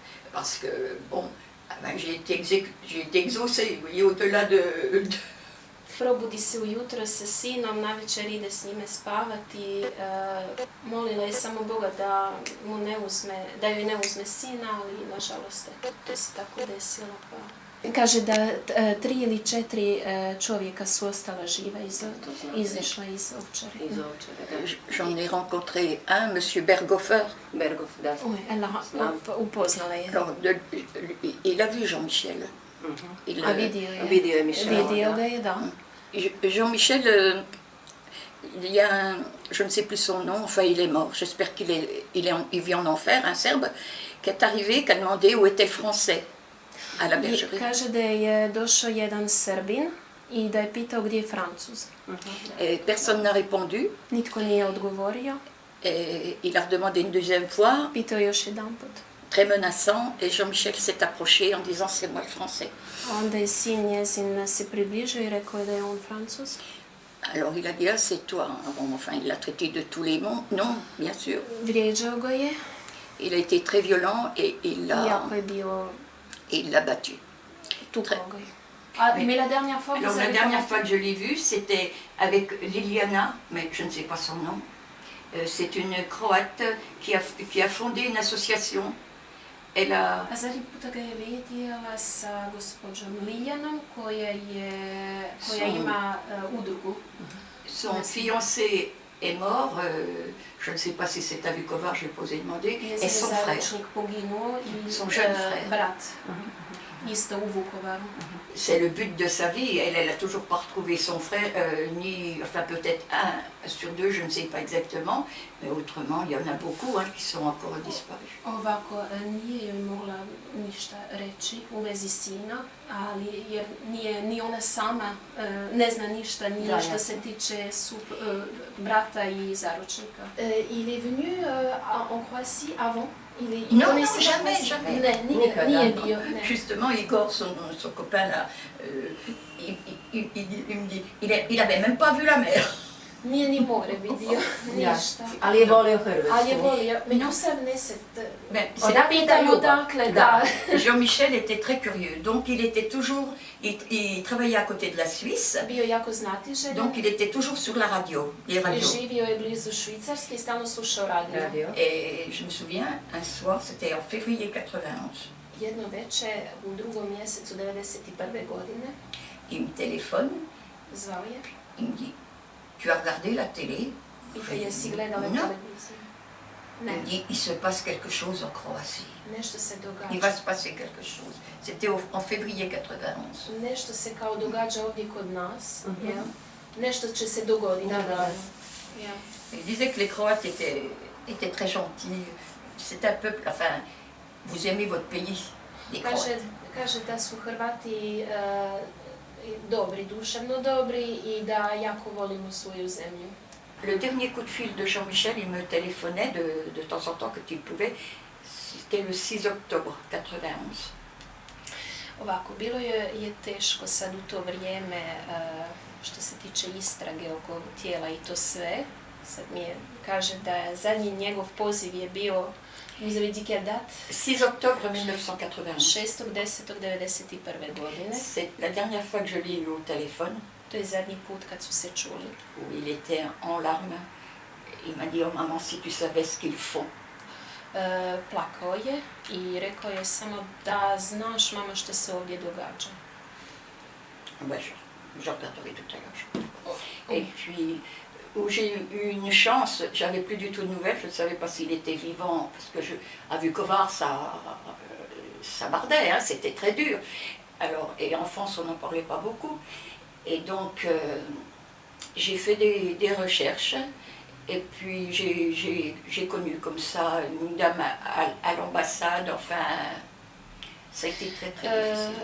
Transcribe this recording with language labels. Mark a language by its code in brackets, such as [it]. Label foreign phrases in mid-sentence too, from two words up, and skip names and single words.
[fr] parce que, bon, ben, j'ai été exaucée, vous voyez, au-delà de... [hr] Probudi se ujutro sa sinom, navečer ide s njime spavati. Molila je samo Boga da joj ne uzme sina, ali nažalost to se tako desilo. Kaže da 3 ili 4 čovjeka su ostala živa, izašla iz Ovčare. [fr] J'en ai rencontré un, monsieur Berghofer. [hr] Upoznala je. [fr] Alors, il a vu Jean-Michel. [hr] A vidio ga je, da. [fr] Jean-Michel, il y a je ne sais plus son nom, enfin il est mort, j'espère qu'il vit en enfer, un Serbe, qui est arrivé, qui a demandé où était le français à la bergerie. [hr] Kaže da je došao jedan Srbin i da je pitao gdje je Francuz. [fr] Et personne n'a répondu. [hr] Nitko nije odgovorio. [fr] Et il a redemandé une deuxième fois. [hr] Pitao još jedan put. [fr] Très menaçant, et Jean-Michel s'est approché en disant c'est moi le français. [hr] Onda je sin njezin se približio i rekao je da je on Francuz. [fr] Alors il a dit ah c'est toi. Bon, enfin il l'a traité de tous les noms, bien sûr. [hr] Vrijeđao ga je. [fr] Il a été très violent et [hr] Jako je bio. [fr] Il l'a battu. [hr] Tukao ga je. [fr] Mais la dernière fois, alors, la dernière fois que je l'ai vue, c'était avec Liliana, mais je ne sais pas son nom. C'est une Croate qui a fondé une association. Elle a... [hr] A zadnji puta ga je vidjela sa gospođom Liljanom koja ima udrugu. [fr] Son fiancé est mort, je ne sais pas si c'est à Vukovar, je l'ai posé demander, et son frère. Son jeune frère. [hr] Brat. Isto u Vukovaru. [fr] C'est le but de sa vie. Elle n'a toujours pas retrouvé son frère, enfin peut-être 1 sur 2, je ne sais pas exactement, mais autrement, il y en a beaucoup qui sont encore disparus. [hr] Ovako, nije joj mogla ništa reći u vezi sina, ali jer ni ona sama ne zna ništa, ni što se tiče brata i zaručnika. [fr] Il est venu en Croatie avant? Non, jamais. Justement, Igor, son copain là, il me dit, il avait même pas vu la mer. [hr] Nije ni more vidio, ništa. Ali je volio Hrvatsku. Ali je volio, među 70. Da pitamo odakle, da. [fr] Jean-Michel était très curieux, donc il était toujours, il travaillait à côté de la Suisse. [hr] Bio jako znatiželjan. [fr] Donc il était toujours sur la radio, les radios. [hr] Živio je blizu Švicarske i stalno slušao radio. [fr] Et je me souviens, un soir, c'était en février 91. [hr] Jedno veče u 2. mjesecu 1991. godine. [fr] Il me téléphone. [hr] Zvao je. [fr] Il me dit, tu as regardé la télé? [hr] Jesi gledala televiziju? Ne. [fr] Il me dit, il se passe quelque chose en Croatie. [hr] Nešto se događa. [fr] Il va se passer quelque chose. C'était en février 91. [hr] Nešto se kao događa ovdje kod nas. Nešto će se dogoditi. [fr] Il disait que les Croates étaient très gentils. C'est un peuple, enfin, vous aimez votre pays, les Croates. [hr] Kaže da su Hrvati dobri, duševno dobri i da jako volimo svoju zemlju. [fr] Le dernier coup de fil de Jean-Michel, il me téléphonait de temps en temps quand il pouvait. C'était le 6 octobre 91. [hr] Ovako, bilo je teško sad u to vrijeme što se tiče istrage oko tijela i to sve. Sad mi kaže da zadnji njegov poziv je bio, [fr] vous avez dit quelle date? 6 octobre 1991. [hr] 6.10.1991. godine. [fr] C'est la dernière fois que je l'ai eu au téléphone. [hr] To je zadnji put kad su se čuli. [fr] Où il était en larmes. Il m'a dit, oh maman, si tu savais ce qu'ils font. [hr] Plakao je i rekao je samo da znaš mama što se ovdje događa. [fr] Ben, je regarderai tout à l'heure. Et puis, où j'ai eu une chance, j'avais plus du tout de nouvelles, je ne savais pas s'il était vivant, parce que à Vukovar, ça bardait, c'était très dur. Alors, et en France, on n'en parlait pas beaucoup. Et donc, j'ai fait des recherches, et puis j'ai connu comme ça une dame à l'ambassade, enfin, ça a été très très difficile.